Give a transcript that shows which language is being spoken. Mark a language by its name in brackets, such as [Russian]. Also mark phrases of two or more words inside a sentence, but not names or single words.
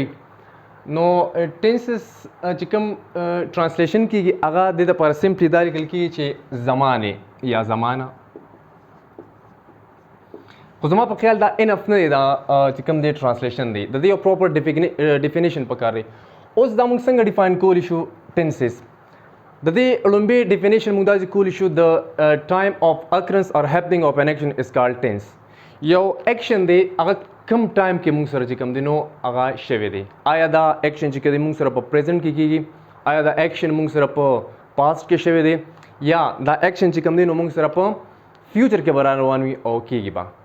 [Pashto] نو ټینسز چې کوم ترانسلیشن کیږي هغه د لپاره سمپلی دا لیکل کیږي چې زمانه یا زمانه، خو زما په خیال دا انف نه دی دا چې کوم دی ترانسلیشن دی، د دې یو [English] proper definition [Pashto] پکار دی. اوس دا موږ څنګه ډیفاین کولی شو ټینسز؟ د دې لومبی ډیفینیشن موږ دا کولی شو د [English] time of occurrence or happening of an action is called tense. [Pashto] یو ایکشن دی هغه کم ټایم کې موږ سره چې کوم دی نو هغه شوی دی. آیا دا ایکشن چې کوي موږ سره په پریزنټ کې کیږي، آیا دا ایکشن موږ سره په پاست کې شوی دی، یا دا ایکشن چې کوم دی نو موږ سره په فیوچر کې به روان وي او کیږي به.